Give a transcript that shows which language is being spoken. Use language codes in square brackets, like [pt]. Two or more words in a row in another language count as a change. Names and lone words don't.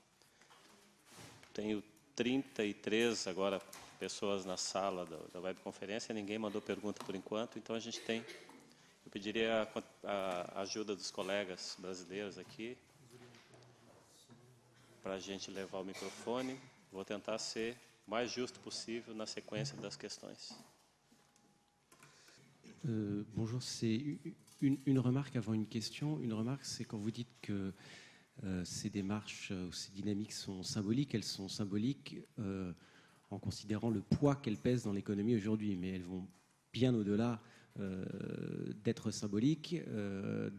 [pt] Tenho 33 agora pessoas na sala da webconferência, ninguém mandou pergunta por enquanto, então a gente tem... Eu pediria a ajuda dos colegas brasileiros aqui para a gente levar o microfone. Vou tentar ser o mais justo possível na sequência das questões. [fr] Bonjour, c'est une remarque avant une question. Une remarque, c'est quand vous dites que ces démarches, ces dynamiques sont symboliques, elles sont symboliques en considérant le poids qu'elles pèsent dans l'économie aujourd'hui, mais elles vont bien au-delà d'être symboliques, dans